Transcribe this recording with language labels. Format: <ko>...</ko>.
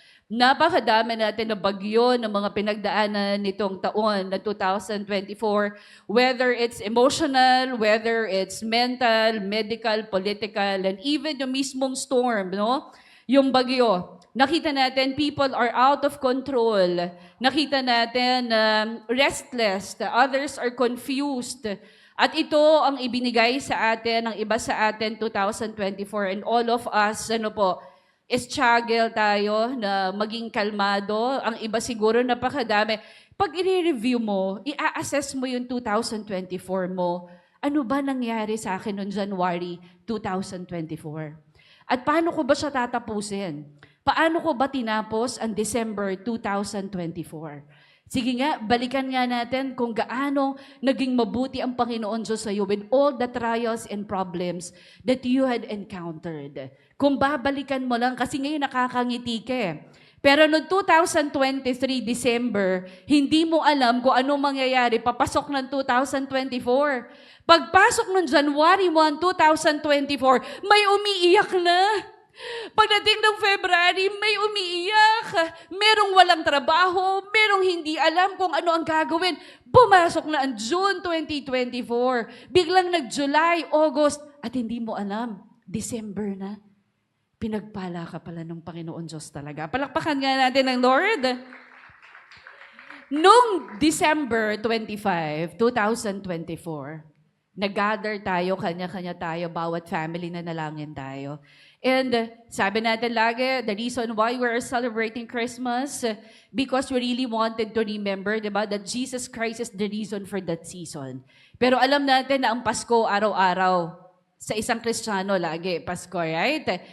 <tl>Napakadami natin na bagyo ng mga pinagdaanan nitong taon na 2024,</tl> <en>whether it's emotional, whether it's mental, medical, political, and even</en> <tl>yung mismong storm, no? Yung bagyo. Nakita natin,</tl> <en>people are out of control. Nakita natin, restless. The others are confused.</en> <tl>At ito ang ibinigay sa atin, ng iba sa atin, 2024.</tl> <en>And all of us, struggle</en> <tl>tayo na maging kalmado. Ang iba siguro napakadami. Pag i-review mo, i-assess mo yung 2024 mo, ano ba nangyari sa akin noong January 2024? At paano ko ba siya tatapusin? Paano ko ba tinapos ang December 2024? Sige nga, balikan nga natin kung gaano naging mabuti ang Panginoon Diyos sa iyo</tl> <en>with all the trials and problems that you had encountered.</en> <tl>Kung babalikan mo lang, kasi ngayon nakakangiti ka eh. Pero noong 2023 December, hindi mo alam kung anong mangyayari papasok ng 2024. Pagpasok ng January 1, 2024, may umiiyak na. Pagdating ng February, may umiiyak. Merong walang trabaho, merong hindi alam kung ano ang gagawin. Pumasok na ang June 2024. Biglang nag-July, August, at hindi mo alam, December na. Pinagpala ka pala ng Panginoon Diyos talaga. Palakpakan nga natin ang Lord. Noong December 25, 2024, nag-gather tayo, kanya-kanya tayo, bawat family na nalangin tayo.</tl> <en>And</en> <tl>sabi natin lagi,</tl> <en>the reason why we're celebrating Christmas, because we really wanted to remember, di ba, that Jesus Christ is the reason for that season.</en> <tl>Pero alam natin na ang Pasko, araw-araw, sa isang Kristiyano lagi, Pasko, right?</tl>